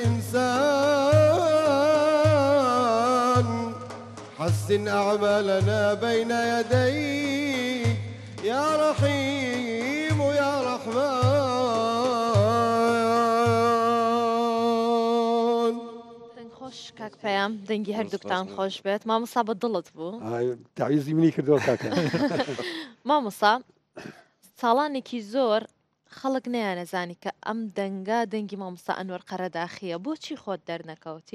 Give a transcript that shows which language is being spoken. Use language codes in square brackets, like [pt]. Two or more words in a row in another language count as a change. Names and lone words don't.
[ar] الإنسان حسن أعمالنا بين يديك يا رحيم يا رحمن [ckb] دەنگ خۆش کاک پەیام دەنگی هەردووکتان خۆش بێت مامۆستا بە دڵت بوو تعویزی منی کردەوە کاکە مامۆستا ساڵانێکی زۆر خەڵک نەیانەزانی کە ئەم دەنگە دەنگی مامۆستا ئەنوەر قەرەداخیە بۆچی خۆت دەرنەکەوتی